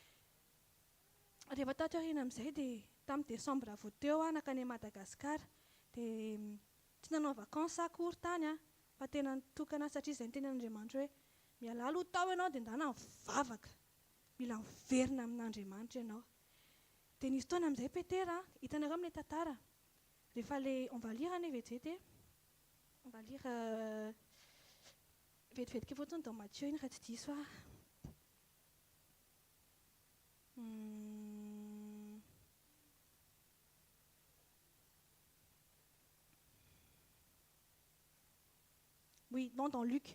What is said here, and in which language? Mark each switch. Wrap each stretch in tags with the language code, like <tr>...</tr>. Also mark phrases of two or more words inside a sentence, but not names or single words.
<mg>Rehefa tato aoriana amin'izay dia tamin'ny Desambra vao teo nakany Madagasikara dia tsy nanao vacances akory tany fa tena nitokana satria izay ny tenan'Andriamanitra hoe miala aloha tao ianao dia ndana mivavaka, mila miverina amin'Andriamanitra ianao. Dia nisy fotoana amin'izay Petera hitanareo amin'ilay tantara rehefa</mg> <fr>on va lire en EVT. On va lire vite fait que vous dans Matthieu, une petite histoire. Oui, non, dans Luc.</fr>